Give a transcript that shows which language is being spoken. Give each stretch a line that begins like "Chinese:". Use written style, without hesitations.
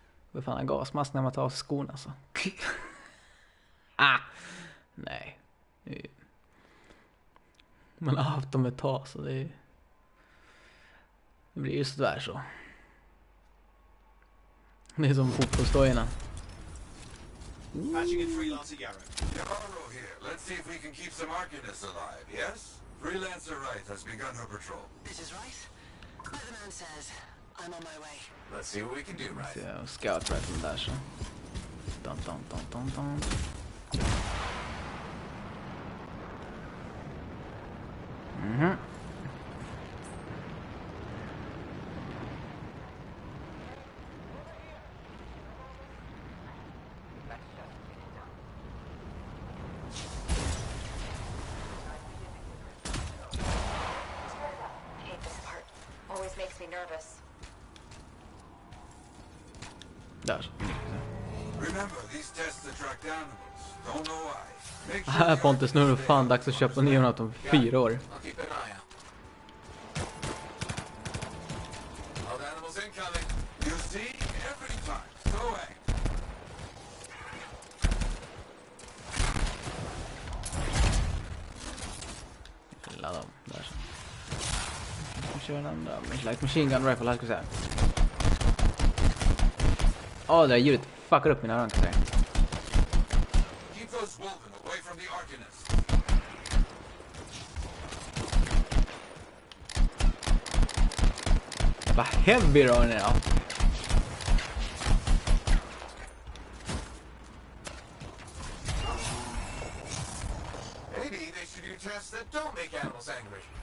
Swedish: Vad fan är gasmask när man tar av sig skorna alltså. Nej. Man har haft dem ett tag så det blir ju sådär så. Det är som fotbollsdojarna.
English: Patching in Freelancer Yarrow. Yarrow here. Let's see if we can keep some Arcanists alive, yes? Freelancer Wright has begun her patrol. This is right. Weatherman says I'm on my way. Let's see what we can do, right?
Swedish: Ja, scout rifle där så. Dun, dun, dun, dun, dun. Mhm.
English: Hate this part. Always makes me nervous.
Swedish: Där.
English: Remember, these tests attract animals. Don't know why. Make
Swedish: Här Pontus, nu är det fan dags att köpa ner något om 4 år.
English: I'll keep an eye out. All the animals incoming. You see, every time. So aim.
Swedish: Ladda dem, där så. Vi kör den andra.
English: Like machine gun rifle
Swedish: här ska vi säga. Det där ljudet fuckar upp mina öron kan jag säga.
English: Keep those wolven away from the Arcanists.
Swedish: Vad heavy då den är då.
English: Maybe they should do tests that don't make animals angry.